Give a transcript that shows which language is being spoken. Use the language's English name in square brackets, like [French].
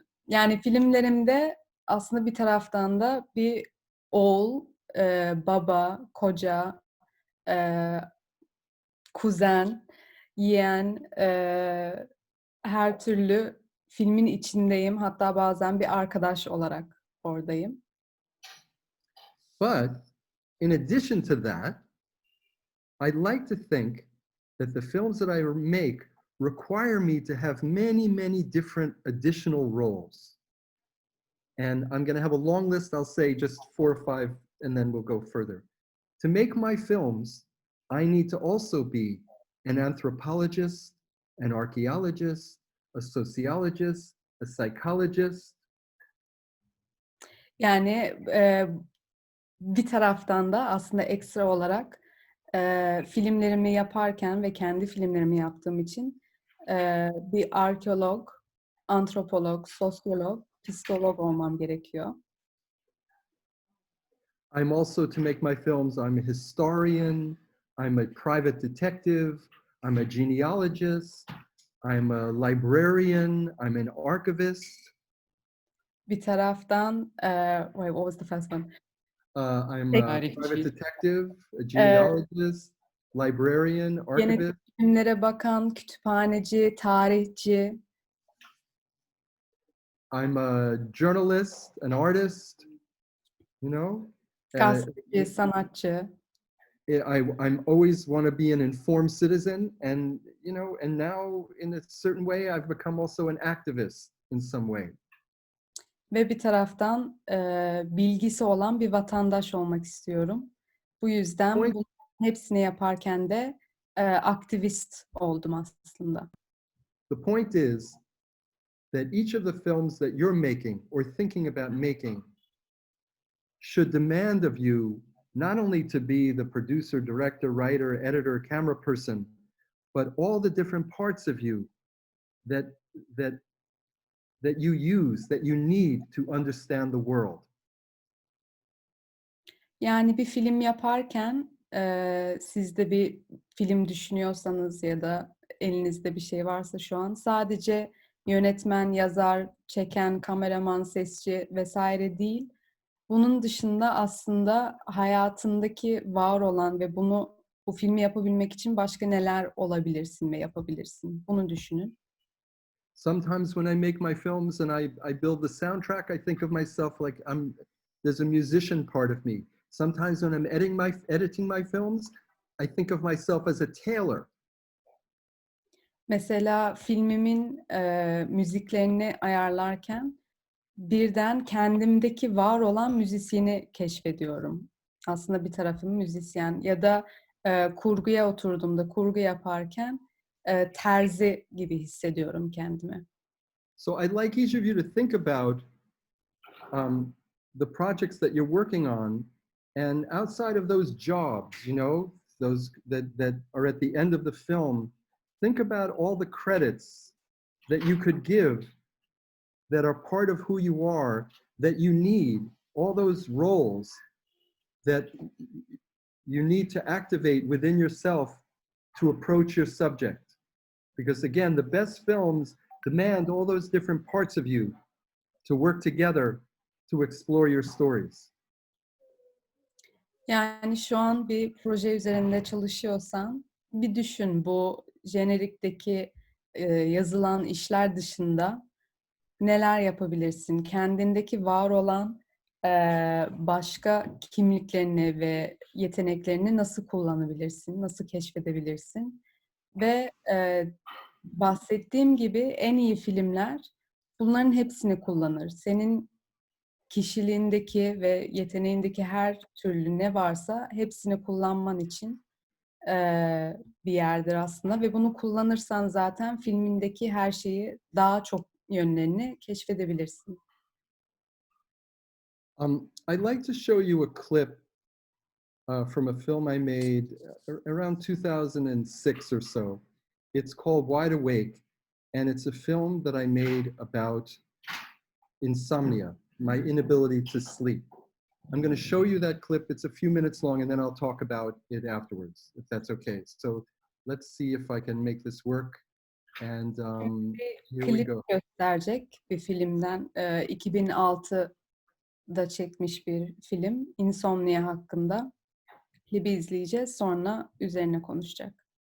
[Turkish] Yani filmlerimde aslında bir taraftan da bir oğul, baba, koca, kuzen, yeğen, her türlü filmin içindeyim. Hatta bazen bir arkadaş olarak oradayım. [English] But in addition to that, I'd like to think that the films that I make require me to have many, many different additional roles. And I'm going to have a long list. I'll say just 4 or 5, and then we'll go further. To make my films, I need to also be an anthropologist, an archaeologist, a sociologist, a psychologist. [Turkish] Yani bir taraftan da aslında ekstra olarak filmlerimi yaparken ve kendi filmlerimi yaptığım için bir arkeolog, antropolog, sosyolog, psikolog olmam gerekiyor. [English] I'm also, to make my films, I'm a historian, I'm a private detective, I'm a genealogist, I'm a librarian, I'm an archivist. [Turkish] Bir taraftan, [English] wait, what was the first one? I'm a private detective, a genealogist, librarian, archivist. [Turkish] Genetik filmlere bakan, kütüphaneci, tarihçi. [English] I'm a journalist, an artist, you know. [Turkish] Gazeteci, sanatçı. [English] I'm always want to be an informed citizen, and you know, and now in a certain way, I've become also an activist in some way. [Turkish] Ve bir taraftan bilgisi olan bir vatandaş olmak istiyorum. Bu yüzden bunun hepsini yaparken de aktivist oldum aslında. [English] The point is that each of the films that you're making or thinking about making should demand of you not only to be the producer, director, writer, editor, camera person, but all the different parts of you that you use, that you need to understand the world. [Turkish] Yani bir film yaparken siz de bir film düşünüyorsanız ya da elinizde bir şey varsa şu an sadece yönetmen, yazar, çeken, kameraman, sesçi vesaire değil. Bunun dışında aslında hayatındaki var olan ve bu filmi yapabilmek için başka neler olabilirsin ve yapabilirsin. Bunu düşünün. [English] Sometimes when I make my films and I build the soundtrack, I think of myself like there's a musician part of me. Sometimes when I'm editing my films, I think of myself as a tailor. [Turkish] Mesela filmimin müziklerini ayarlarken birden kendimdeki var olan müzisyeni keşfediyorum. Aslında bir tarafım müzisyen ya da kurguya oturduğumda kurgu yaparken terzi gibi hissediyorum kendimi. [English] So I'd like each of you to think about the projects that you're working on, and outside of those jobs, you know, those that are at the end of the film, think about all the credits that you could give that are part of who you are, that you need, all those roles that you need to activate within yourself to approach your subject. Because again, the best films demand all those different parts of you to work together to explore your stories. [Turkish] Yani şu an bir proje üzerinde çalışıyorsan bir düşün, bu jenerikteki yazılan işler dışında neler yapabilirsin? Kendindeki var olan başka kimliklerini ve yeteneklerini nasıl kullanabilirsin? Nasıl keşfedebilirsin? Ve bahsettiğim gibi en iyi filmler bunların hepsini kullanır. Senin kişiliğindeki ve yeteneğindeki her türlü ne varsa hepsini kullanman için bir yerdir aslında ve bunu kullanırsan zaten filmindeki her şeyi, daha çok yönlerini keşfedebilirsin. [English] I'd like to show you a clip from a film I made around 2006 or so. It's called Wide Awake, and it's a film that I made about insomnia, my inability to sleep. I'm going to show you that clip. It's a few minutes long, and then I'll talk about it afterwards, if that's okay. So let's see if I can make this work. And here we [Turkish] Klip [English] go. [Turkish] gösterecek bir filmden, 2006'da çekmiş bir film, insomnia hakkında. Klibi izleyeceğiz, sonra üzerine konuşacak.